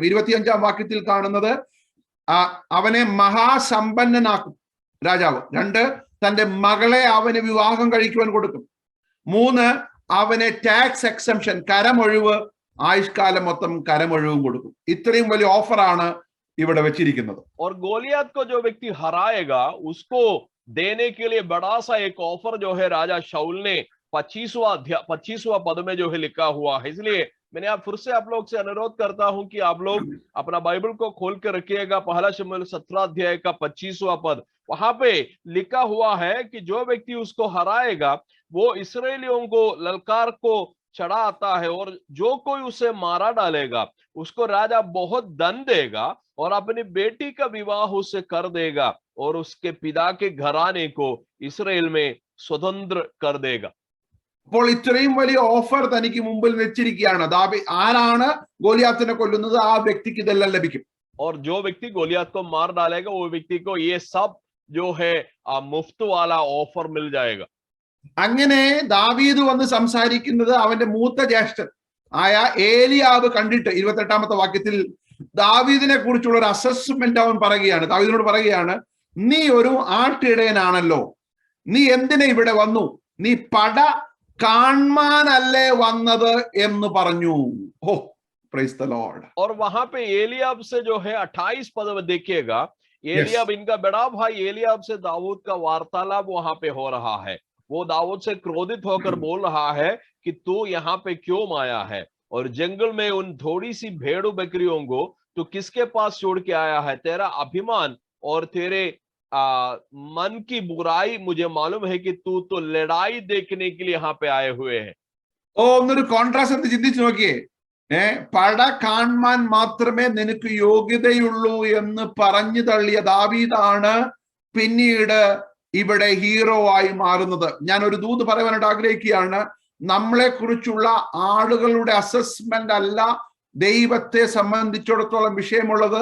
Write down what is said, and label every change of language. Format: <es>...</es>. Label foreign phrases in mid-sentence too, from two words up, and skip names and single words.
<ml>25-ാം വാക്യത്തിൽ കാണുന്നത്, അവനെ മഹാസമ്പന്നനാക്കും രാജാവ്. 2, തന്റെ മകളെ അവന് വിവാഹം കഴിക്കുവാൻ കൊടുക്കും. 3, അവന്</ml> <en>tax exemption,</en> <ml>കരമൊഴിവ്, ആയുഷ്കാലം മൊത്തം കരമൊഴിവും കൊടുക്കും. ഇത്രയും വലിയ ഓഫറാണ് ഇവിടെ വെച്ചിരിക്കുന്നത്.</ml> <hi>और गोलियत को जो व्यक्ति हराएगा उसको देने के लिए बड़ा सा एक ऑफर जो है राजा शाऊल ने 25वां पद में जो है लिखा हुआ है. इसलिए मैंने फिर से आप लोग से अनुरोध करता हूं कि आप लोग अपना बाइबल को खोल कर रखिएगा. 1 शमूएल 17 अध्याय का 25वां पद, वहां पे लिखा हुआ है कि जो व्यक्ति उसको हराएगा वो इसराइलियों को ललकार को चढ़ा आता है, और जो कोई उसे मारा डालेगा उसको राजा बहुत धन देगा और अपनी बेटी का विवाह उससे कर देगा और उसके पिता के घराने को इसराइल में स्वतंत्र कर देगा.</hi> <ml>അപ്പോൾ ഇത്രയും വലിയ ഓഫർ തനിക്ക് മുമ്പിൽ വെച്ചിരിക്കുകയാണ്. ആരാണ് ഗോലിയാത്തിനെ കൊല്ലുന്നത് ആ വ്യക്തിക്ക് ഇതെല്ലാം ലഭിക്കും.</ml> <hi>और जो व्यक्ति गोलियत को मार डालेगा वो व्यक्ति को ये सब जो है मुफ्त वाला ऑफर मिल जाएगा.</hi> <ml>അങ്ങനെ ദാവീദ് വന്ന് സംസാരിക്കുന്നത് അവന്റെ മൂത്ത ജ്യേഷ്ഠൻ ആയ ഏലിയാവ് കണ്ടിട്ട് 28ാമത്തെ വാക്യത്തിൽ ദാവീദിനെ കുറിച്ചുള്ള ഒരു അസസ്മെന്റ് അവൻ പറയുകയാണ്. ദാവീദിനോട് പറയുകയാണ്, നീ ഒരു ആട്ടിടയനാണല്ലോ, നീ എന്തിനെ ഇവിടെ വന്നു? നീ പട കാണാനല്ലേ വന്നത് എന്ന് പറഞ്ഞു. ഓ,</ml> <en>praise the Lord.</en> <hi>और वहां पे एलियाब से जो है 28 पद में देखिएगा, एलियाब इनका बड़ा भाई एलियाब से दाऊद का वार्तालाप वहां पे हो रहा है। वो दाऊद से क्रोधित होकर बोल रहा है कि तू यहाँ पे क्यों आया है, और जंगल में उन थोड़ी सी भेड़ों बकरियों को तू किसके पास छोड़ के आया है? तेरा अभिमान और तेरे मन की बुराई मुझे मालूम है कि तू तो लड़ाई देखने के लिए यहाँ पे आए हुए हैं।</hi> <ml>ഓ, ഒന്നൊരു കോൺട്രാസ്റ്റ് എടുത്ത് ചിന്തിച്ചു നോക്കിയേ. പട കാണാൻ മാത്രമേ നിനക്ക് യോഗ്യതയുള്ളൂ എന്ന് പറഞ്ഞു തള്ളിയ ദാവീദാണ് പിന്നീട് ഇവിടെ ഹീറോ ആയി മാറുന്നത്. ഞാൻ ഒരു ദൂത് പറയാനായിട്ട് ആഗ്രഹിക്കുകയാണ്. നമ്മളെ കുറിച്ചുള്ള ആളുകളുടെ അസസ്മെന്റ് അല്ല ദൈവത്തെ സംബന്ധിച്ചിടത്തോളം വിഷയമുള്ളത്.</ml>